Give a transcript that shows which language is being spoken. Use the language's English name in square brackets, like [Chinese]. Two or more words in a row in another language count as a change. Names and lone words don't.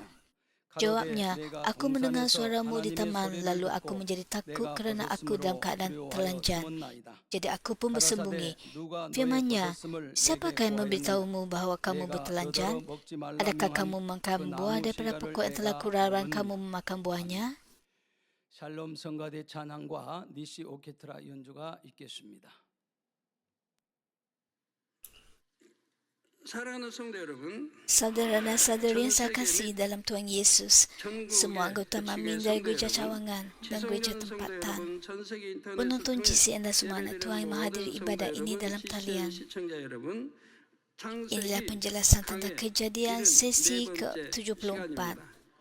[Malay] Jawabnya, "Aku mendengar suaramu di taman, lalu aku menjadi takut kerana aku dalam keadaan telanjang. Jadi aku pun bersembunyi." Firman-Nya, "Siapakah yang memberitahumu bahawa kamu bertelanjang? Adakah kamu makan buah daripada pokok yang telah kularang kamu memakan buahnya?" [Korean] 샬롬 성가대 찬양과 니시 오케트라 연주가 있겠습니다. 사랑하는 성도 여러분, [Malay] Saudara dan saudari yang saya kasih dalam Tuhan Yesus, semua anggota Mamin dari Gereja Cawangan dan Gereja Tempatan, penonton GCN dan semua anak Tuhan yang menghadiri ibadah ini dalam talian. Inilah penjelasan tentang Kejadian sesi ke-74.